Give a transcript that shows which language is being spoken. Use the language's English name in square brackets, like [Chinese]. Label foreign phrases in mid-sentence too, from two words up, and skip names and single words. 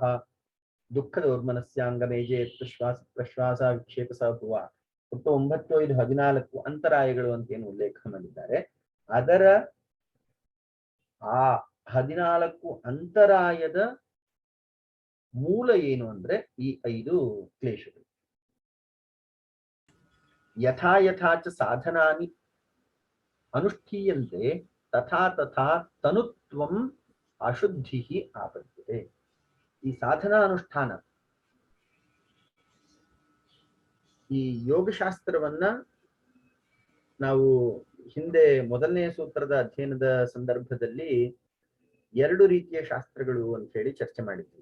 [Sanskrit] ದುಃಖ ದೌರ್ಮನಸ್ಯಾಂಗಮೇಜೆ ಶ್ವಾಸ ಪ್ರಶ್ವಾಸ ವಿಕ್ಷೇಪ ಸಭುವ. [Kannada] ಒಟ್ಟು 9, 5, 14 ಅಂತರಾಯಗಳು ಅಂತ ಏನು ಉಲ್ಲೇಖ ಮಾಡಿದ್ದಾರೆ. ಅದರ ಆ 14 ಅಂತರಾಯದ ಮೂಲ ಏನು ಅಂದ್ರೆ ಈ 5 ಕ್ಲೇಶಗಳು. [Sanskrit] ಯಥಾ ಯಥಾ ಚ ಸಾಧನಾನಿ ಅನುಷ್ಠೀಯಂತೆ ತಥಾ ತಥಾ ತನುತ್ವಂ ಅಶುದ್ಧಿ ಆಪದ್ಯತೆ. [Kannada] ಈ ಸಾಧನಾ ಅನುಷ್ಠಾನ, ಈ ಯೋಗಶಾಸ್ತ್ರವನ್ನ ನಾವು ಹಿಂದೆ ಮೊದಲನೇ ಸೂತ್ರದ ಅಧ್ಯಯನದ ಸಂದರ್ಭದಲ್ಲಿ 2 ರೀತಿಯ ಶಾಸ್ತ್ರಗಳು ಅಂತ ಹೇಳಿ ಚರ್ಚೆ ಮಾಡಿದ್ವಿ.